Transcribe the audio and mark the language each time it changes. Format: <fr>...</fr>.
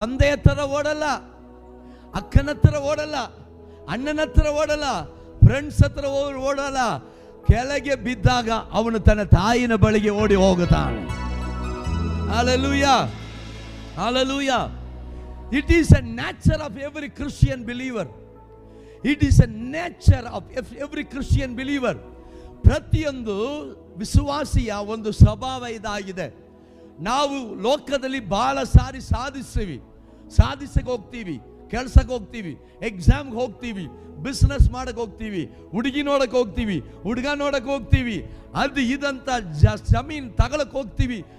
<kn>ತಂದೆಯ ಹತ್ರ ಓಡಲ್ಲ, ಅಕ್ಕನ ಹತ್ರ ಓಡಲ್ಲ, ಅಣ್ಣನ ಹತ್ರ ಓಡಲ್ಲ, ಫ್ರೆಂಡ್ಸ್ ಹತ್ರ ಓಡಲ್ಲ. ಕೆಳಗೆ ಬಿದ್ದಾಗ ಅವನು ತನ್ನ ತಾಯಿನ ಬಳಿಗೆ ಓಡಿ ಹೋಗುತ್ತಾನೆ. Hallelujah, hallelujah.</kn> <en>It is a nature of every Christian believer. It is a nature of every Christian believer.</en> <kn>ಪ್ರತಿಯೊಂದು ವಿಶ್ವಾಸಿಯ ಒಂದು ಸ್ವಭಾವ ಇದಾಗಿದೆ. ನಾವು ಲೋಕದಲ್ಲಿ ಬಹಳ ಸಾರಿ ಸಾಧಿಸಕ್ಕೆ ಹೋಗ್ತೀವಿ, ಕೆಲ್ಸಕ್ಕೆ ಹೋಗ್ತೀವಿ, ಎಕ್ಸಾಮ್ಗೆ ಹೋಗ್ತೀವಿ, ಬಿಸ್ನೆಸ್ ಮಾಡಕ್ಕೆ ಹೋಗ್ತೀವಿ, ಹುಡುಗಿ ನೋಡಕ್ಕೆ ಹೋಗ್ತೀವಿ, ಹುಡುಗ ನೋಡಕ್ಕೆ ಹೋಗ್ತೀವಿ, ಅದು ಇದಂತ ಜಮೀನು ತಗೊಳಕ್ಕೆ ಹೋಗ್ತೀವಿ.</kn>